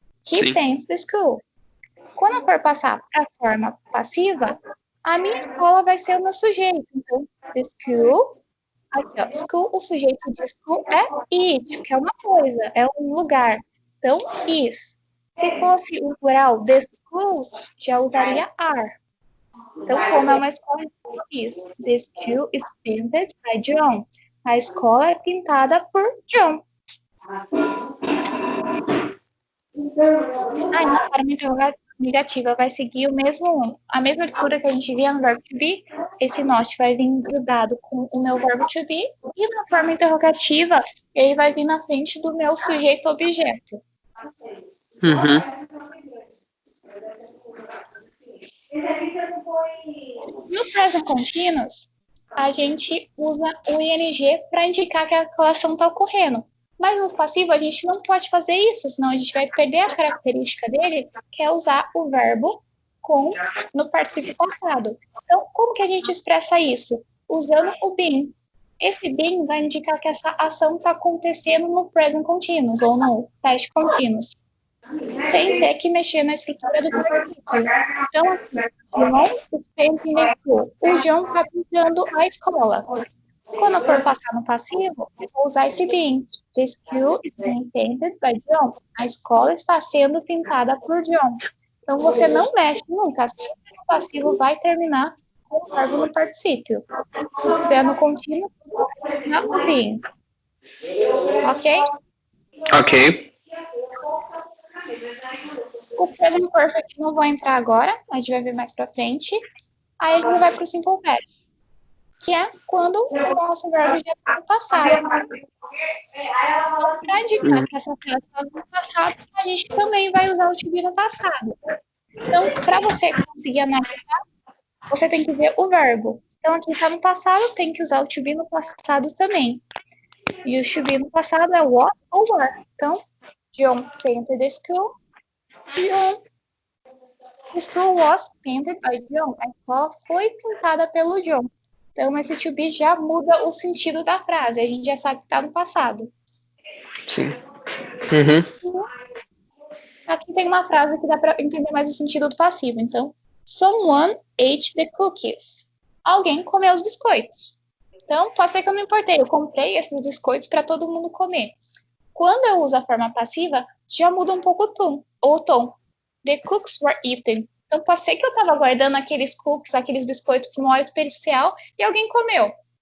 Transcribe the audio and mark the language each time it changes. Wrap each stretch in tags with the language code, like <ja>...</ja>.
<en>He tends the school.</en> <pt>Quando eu for passar para a forma passiva, a minha escola vai ser o meu sujeito. Então, the school, aqui ó, school, o sujeito de school é it, que é uma coisa, é um lugar. Então, is. Se fosse o plural, the schools, já usaria are. Então, como é uma escola, is.</pt> <en>The school is painted by John.</en> <pt>A escola é pintada por John. Aí, na forma negativa, vai seguir a mesma estrutura que a gente via no verbo to be. Esse not vai vir grudado com o meu verbo to be. E na forma interrogativa, ele vai vir na frente do meu sujeito-objeto. No present continuous, a gente usa o ing para indicar que aquela ação está ocorrendo. Mas no passivo a gente não pode fazer isso, senão a gente vai perder a característica dele, que é usar o verbo no particípio passado. Então, como que a gente expressa isso? Usando o been. Esse been vai indicar que essa ação está acontecendo no present continuous ou no past continuous, sem ter que mexer na estrutura do particípio.</pt> <en>Então, John is painting the school.</en> <pt>O John está pintando a escola. Quando eu for passar no passivo, eu vou usar esse being.</pt> <en>The school is being painted by John.</en> <pt>A escola está sendo pintada por John. Então, você não mexe nunca. Sempre o passivo vai terminar com o verbo no particípio. Se estiver no contínuo, na o being. Ok? Ok. O present perfect não vou entrar agora, a gente vai ver mais pra frente. Aí a gente vai pro simple past, que é quando o nosso verbo já está no passado. Então, para indicar que essa frase está no passado, a gente também vai usar o to be no passado. Então, para você conseguir analisar, você tem que ver o verbo. Então, aqui está no passado, tem que usar o to be no passado também. E o to be no passado é was ou were. Então,</pt> <en>John painted the school. The school was painted by John.</en> <pt>A escola foi pintada pelo John. Então, esse to be já muda o sentido da frase. A gente já sabe que está no passado. Sim. Uhum. Aqui tem uma frase que dá para entender mais o sentido do passivo.</pt> <en>Então, someone ate the cookies.</en> <pt>Alguém comeu os biscoitos. Então, pode ser que eu não importei. Eu comprei esses biscoitos para todo mundo comer. Quando eu uso a forma passiva, já muda um pouco o tom.</pt> <en>The cookies were eaten.</en> <pt>Então, pode ser que eu estava guardando aqueles cookies, aqueles biscoitos por uma hora especial e alguém comeu.</pt>